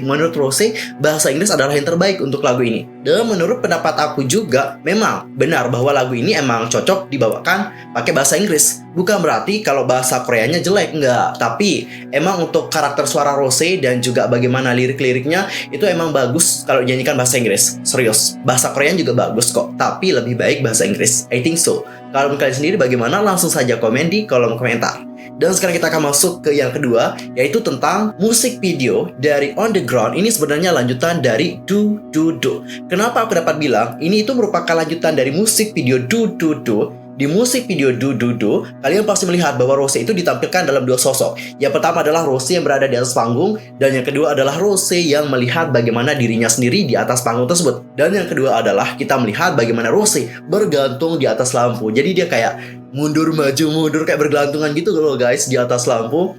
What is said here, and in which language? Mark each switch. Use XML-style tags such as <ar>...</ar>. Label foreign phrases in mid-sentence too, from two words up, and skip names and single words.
<id>Menurut Rose, bahasa Inggris adalah yang terbaik untuk lagu ini. Dan menurut pendapat aku juga, memang benar bahwa lagu ini emang cocok dibawakan pakai bahasa Inggris. Bukan berarti kalau bahasa Koreanya jelek, enggak. Tapi emang untuk karakter suara Rose dan juga bagaimana lirik-liriknya itu emang bagus kalau dinyanyikan bahasa Inggris. Serius, bahasa Koreanya juga bagus kok, tapi lebih baik bahasa Inggris.</id> <en>I think so.</en> <id>Kalau kalian sendiri bagaimana? Langsung saja komen di kolom komentar. Dan sekarang kita akan masuk ke yang kedua, yaitu tentang musik video dari On The Ground. Ini sebenarnya lanjutan dari Do Do Do. Kenapa aku dapat bilang ini itu merupakan lanjutan dari musik video Do Do Do? Di musik video Do Do Do, kalian pasti melihat bahwa Rose itu ditampilkan dalam dua sosok. Yang pertama adalah Rose yang berada di atas panggung, dan yang kedua adalah Rose yang melihat bagaimana dirinya sendiri di atas panggung tersebut. Dan yang kedua adalah kita melihat bagaimana Rose bergantung di atas lampu. Jadi dia kayak mundur maju mundur kayak bergelantungan gitu loh guys di atas lampu.</id>